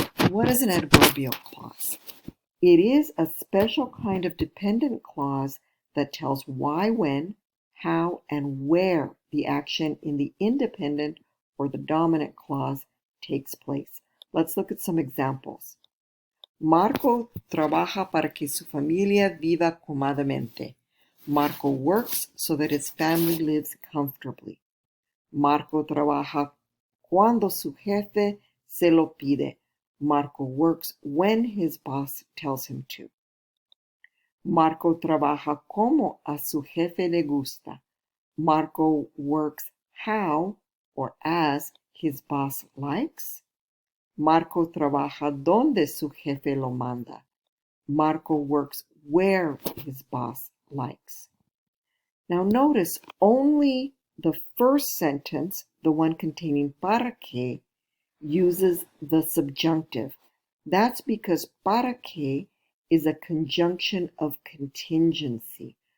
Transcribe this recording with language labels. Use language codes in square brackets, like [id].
[en] What is an adverbial clause? It is a special kind of dependent clause that tells why, when, how, and where the action in the independent or the dominant clause takes place. Let's look at some examples. [es] Marco trabaja para que su familia viva cómodamente. [en] Marco works so that his family lives comfortably. [es] Marco trabaja cuando su jefe se lo pide. [en] Marco works when his boss tells him to. [es] Marco trabaja como a su jefe le gusta. [en] Marco works how or as his boss likes. [es] Marco trabaja donde su jefe lo manda. [en] Marco works where his boss likes. Now notice only the first sentence, the one containing para que, uses the subjunctive. That's because para que is a conjunction of contingency.